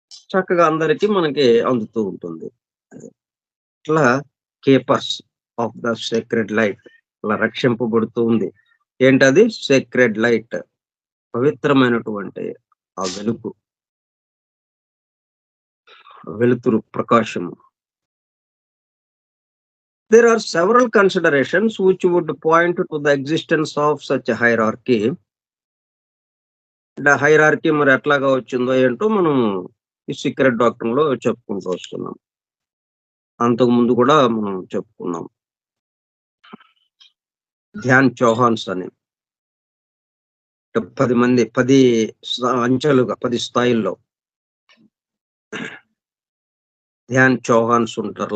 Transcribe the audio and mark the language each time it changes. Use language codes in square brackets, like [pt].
[te] చక్కగా అందరికి మనకి అందుతూ ఉంటుంది. అది. ఇట్లా [en] keepers of the sacred light [te] అలా రక్షింపబడుతూ ఉంది. ఏంటది? Sacred light. పవిత్రమైనటువంటి ఆ వెలుగు, వెలుతురు, ప్రకాశము. [en] There are several considerations which would point to the existence of such a hierarchy. [te] అంటే హైరార్కీ మరి ఎట్లాగా వచ్చిందో ఏంటో మనం ఈ సీక్రెట్ డాక్ట్రిన్‌లో చెప్పుకుంటూ వస్తున్నాం. అంతకుముందు కూడా మనం చెప్పుకున్నాం. ధ్యాన్ చౌహాన్స్ అని 10 మంది 10 అంచెలుగా 10 స్థాయిల్లో ధ్యాన్ చౌహాన్స్ ఉంటారు.